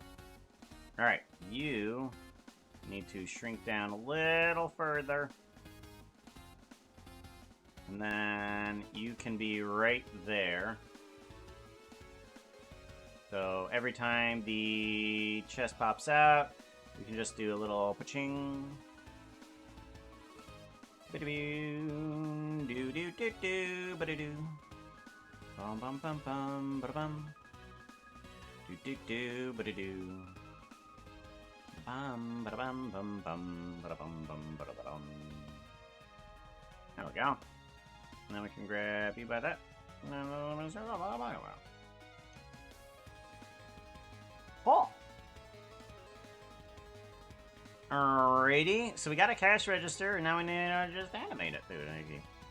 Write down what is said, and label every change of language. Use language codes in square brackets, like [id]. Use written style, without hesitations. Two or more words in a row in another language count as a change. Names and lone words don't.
[en] Alright, you need to shrink down a little further. And then you can be right there. So every time the chest pops out, we can just do a little pa-ching. Ba-da-boo, do-do-do-do, ba-da-doo. Bum-bum-bum-bum, ba-da-bum. Do-do-do, ba-da-doo. Bum, ba-da-bum, bum-bum, ba-da-bum, bum, ba-da-bum. There we go. Now we can grab you by that. Oh! Alrighty, so we got a cash register, and now we need to just animate it through it.